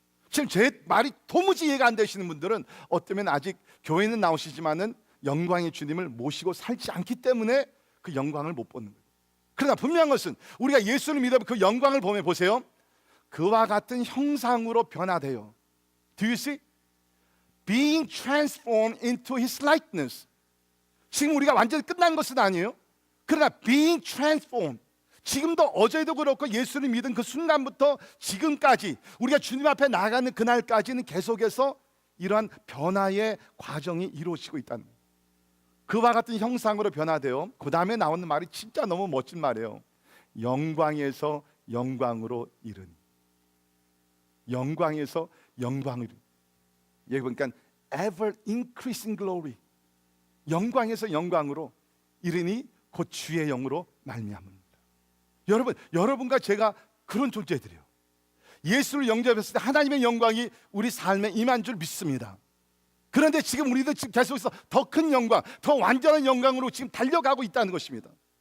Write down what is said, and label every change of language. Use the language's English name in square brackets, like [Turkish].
[Korean] 지금 제 말이 도무지 이해가 안 되시는 분들은 어쩌면 아직 교회는 나오시지만은 영광의 주님을 모시고 살지 않기 때문에 그 영광을 못 보는 거예요. 그러나 분명한 것은 우리가 예수를 믿어 그 영광을 보면, 보세요, 그와 같은 형상으로 변화돼요. [English] Do you see? Being transformed into His likeness. [Korean] 지금 우리가 완전히 끝난 것은 아니에요. 그러나 [English] being transformed, [Korean] 지금도 어제도 그렇고 예수를 믿은 그 순간부터 지금까지 우리가 주님 앞에 나가는 그날까지는 계속해서 이러한 변화의 과정이 이루어지고 있다는 거예요. 그와 같은 형상으로 변화돼요. 그 다음에 나오는 말이 진짜 너무 멋진 말이에요. 영광에서 영광으로 이르니. 영광에서 영광으로. 여기 보니까 [English] ever increasing glory. [Korean] 영광에서 영광으로 이르니 곧 주의 영으로 말미암습니다. 여러분과 제가 그런 존재들이에요. 예수를 영접했을 때 하나님의 영광이 우리 삶에 임한 줄 믿습니다. 그런데 지금 우리도 지금 계속해서 더 큰 영광, 더 완전한 영광으로 지금 달려가고 있다는 것입니다.